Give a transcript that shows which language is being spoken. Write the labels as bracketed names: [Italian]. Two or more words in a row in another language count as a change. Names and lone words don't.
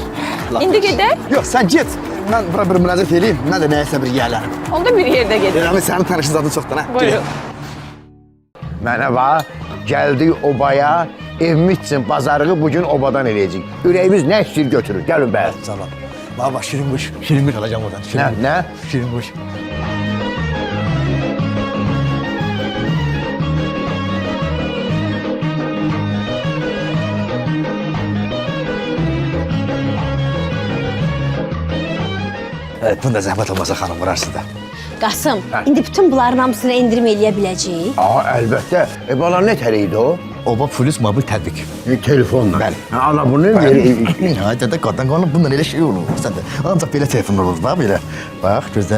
[Azerbaijani] İndi gedək? Yox, sən get. Mən bura bir müraciət edeyim, mən də nəyəsə bir yiyələrim. Onda bir yerdə gedək. Deyirəm, sənin tanışın zadın çoxdur, hə? Buyurun. Mənə bax, gəldik obaya, evimiz üçün bazarlığı bugün obadan eləyəcək. Ürəyimiz nə istəyir götürür, gəlin bəl. [Turkish] Tamam. Baba, şirin kuş. Şirin kuş alacağım oradan. Ne? Şirin kuş. Evet, [Azerbaijani] bunu da zəhmət olmasa xanım vurarsın da. Qasım, indi bütün bunların hamısına indirim eləyə biləcəyik. Əlbəttə. Bala nə tərəydi o? Oba Plus mobil təbrik. Telefonla. Bəli. Ana bunu verir. Ya dədə qadın qanı bundan elə şey olur. Sən də ancaq belə telefon olur da belə. Bax, gözlə.